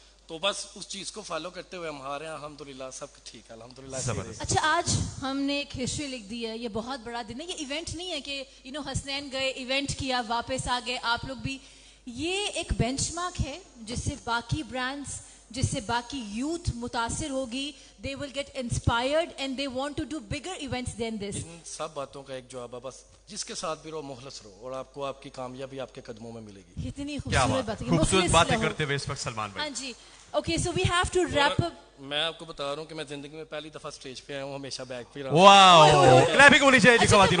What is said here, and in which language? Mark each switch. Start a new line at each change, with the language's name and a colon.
Urdu: تو بس اس چیز کو فالو کرتے ہوئے ہمارے یہاں الحمدللہ سب ٹھیک ہے, الحمدللہ. اچھا, آج ہم نے ایک ہسٹری لکھ دی ہے, یہ بہت بڑا دن ہے. یہ ایونٹ نہیں ہے کہ حسنین گئے ایونٹ کیا واپس آ گئے, آپ لوگ بھی. یہ ایک بینچ مارک ہے جس سے باقی برانڈز, جس سے باقی یوتھ متاثر ہوگی.
English: they will get inspired and they want to do bigger events than this.
Urdu: ان سب باتوں کا ایک جواب ہے, بس جس کے ساتھ بھی رہو مخلص رہو اور آپ کو آپ کی کامیابی آپ کے قدموں میں ملے گی. اتنی خوبصورت بات ہے, خوبصورت باتیں کرتے ہوئے اس وقت سلمان بھائی. ہاں جی, okay,
English: So we have to wrap up.
Urdu: میں آپ کو بتا رہا ہوں کہ میں زندگی میں پہلی دفعہ اسٹیج پہ آیا ہوں, ہمیشہ بیک پہ رہا ہوں. واو, کلیپنگ ہونی چاہیے جی خواتین.